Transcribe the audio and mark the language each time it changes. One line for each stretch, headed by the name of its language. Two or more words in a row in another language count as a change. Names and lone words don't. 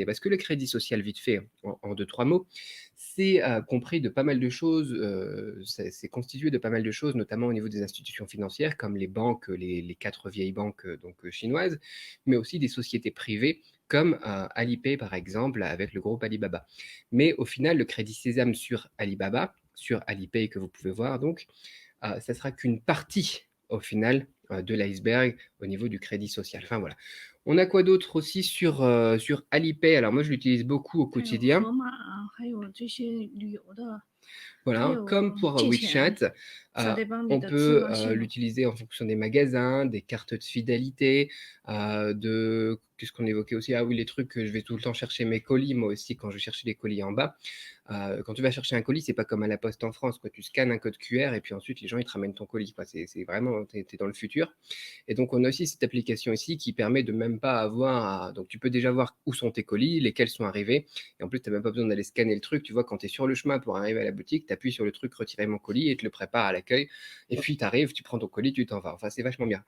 French: Parce que le crédit social, vite fait, en deux, trois mots, c'est compris de pas mal de choses, c'est constitué de pas mal de choses, notamment au niveau des institutions financières, comme les banques, les 4 vieilles banques donc, chinoises, mais aussi des sociétés privées comme Alipay par exemple, avec le groupe Alibaba. Mais au final, le crédit Sésame sur Alibaba, sur Alipay que vous pouvez voir donc, ça sera qu'une partie au final de l'iceberg au niveau du crédit social. Enfin voilà. On a quoi d'autre aussi sur Alipay? Alors moi je l'utilise beaucoup au
Chinese: 还有
French: quotidien.
Chinese: 盒马啊，还有这些旅游的，还
French: Voilà,
Chinese: 有
French: comme pour
Chinese: 借钱
French: WeChat, ça dépend on
Chinese: 你的自
French: peut
Chinese: 发性。
French: l'utiliser en fonction des magasins, des cartes de fidélité, qu'est-ce qu'on évoquait aussi? Ah oui, les trucs que je vais tout le temps chercher mes colis, moi aussi, quand je vais chercher les colis en bas. Quand tu vas chercher un colis, c'est pas comme à la poste en France, quoi. Tu scannes un code QR et puis ensuite les gens ils te ramènent ton colis, quoi. C'est vraiment, t'es es dans le futur. Et donc on a aussi cette application ici qui permet de même pas avoir donc tu peux déjà voir où sont tes colis, lesquels sont arrivés et en plus tu n'as même pas besoin d'aller scanner le truc, tu vois quand tu es sur le chemin pour arriver à la boutique, tu appuies sur le truc retirer mon colis et te le prépare à l'accueil et puis tu arrives, tu prends ton colis, tu t'en vas. Enfin c'est vachement bien.